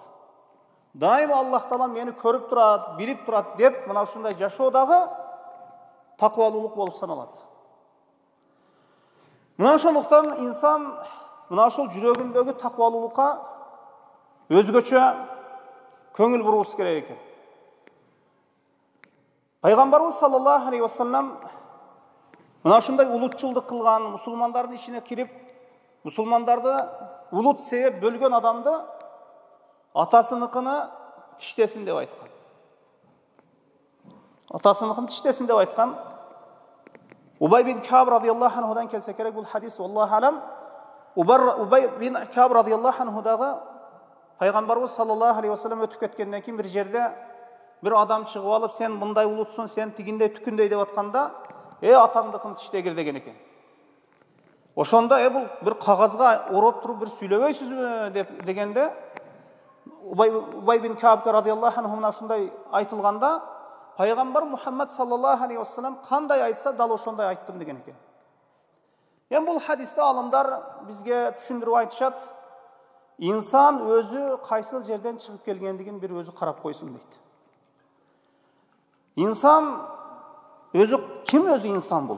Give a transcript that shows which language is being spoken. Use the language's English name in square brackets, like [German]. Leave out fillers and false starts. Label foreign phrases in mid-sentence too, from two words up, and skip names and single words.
[Kyrgyz] Дайыма Аллах Таала мени көрүп турат, билип турат деп, мына ушундай жашоо дагы таквалуулук болуп саналат. Мына ошондуктан инсан мына ошол жүрөгүндөгү таквалуулукка өзгөчө көңүл буруубуз керек экен. Пайгамбарыбыз [Arabic] صلى الله عليه وسلم [Kyrgyz] мына ушундай улутчулдук кылган, мусулмандардын ичине кирип, мусулмандарды улут себеп бөлгөн адамды атасыныкыны тиштесин деп айткан. Атасыныкын тиштесин деп айткан. Убай бин Каб радияллаху анхудан келсе керек бул хадис, [Arabic] الله أعلم. [Kyrgyz] Убай бин Каб радияллаху анхудагы Пайгамбарыбыз [Arabic] صلى الله عليه وسلم [Kyrgyz] өтүп кеткенден кийин бир жерде бир адам чыгып алып, сен мындай улутсуң, сен тигиндей түкүндөй деп атканда, атаңдыкын тиштегир деген экен. Ошондо бул бир кагазга ороп туруп бир сүйлөбөйсүзбү деп дегенде, Убай бин Каб [Arabic] رضي الله عنه [Kyrgyz] мына ушундай айтылганда, Пайгамбар Мухаммад [Arabic] صلى الله عليه وسلم [Kyrgyz] кандай айтса дал ошондой айттым деген экен. Эми бул хадисте алымдар бизге түшүндүрүп айтышат, инсан өзү кайсыл жерден чыгып келгендигин бир өзү карап койсун дейт. Инсан өзү ким, өзү инсан бул?